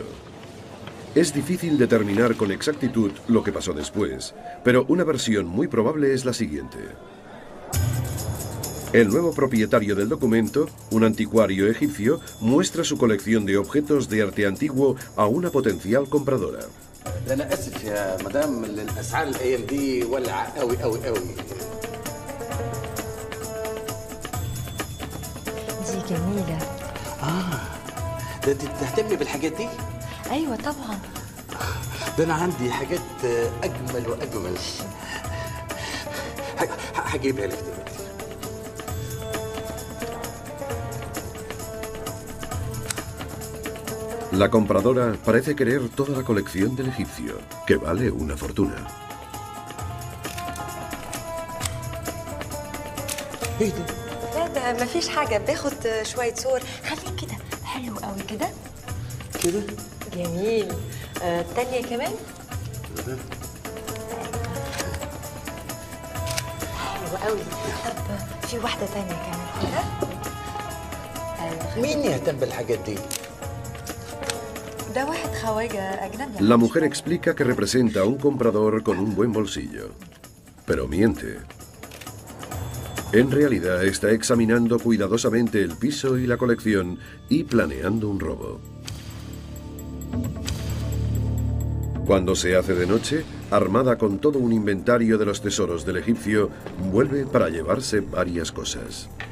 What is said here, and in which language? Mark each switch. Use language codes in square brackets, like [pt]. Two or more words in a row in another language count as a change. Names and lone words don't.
[es] Es difícil determinar con exactitud lo que pasó después, pero una versión muy probable es la siguiente. El nuevo propietario del documento, un anticuario egipcio, muestra su colección de objetos de arte antiguo a una potencial compradora. [ar] ايوه طبعا. ده انا عندي حاجات اجمل واجمل. هجيبها لك دلوقتي. [es] La compradora parece querer toda la colección del egipcio, que vale una fortuna. [ar] ايه ده؟ لا ما فيش حاجه، باخد شويه صور. خليك كده حلو قوي كده كده جميل. التانية كمان حلوة قوي. طب في واحدة تانية كمان كده. مين يهتم بالحاجات دي؟ ده واحد خواجة أجنبي. [es] La mujer explica que representa a un comprador con un buen bolsillo, pero miente. En realidad está examinando cuidadosamente el piso y la colección y planeando un robo. Cuando se hace de noche, armada con todo un inventario de los tesoros del egipcio, vuelve para llevarse varias cosas.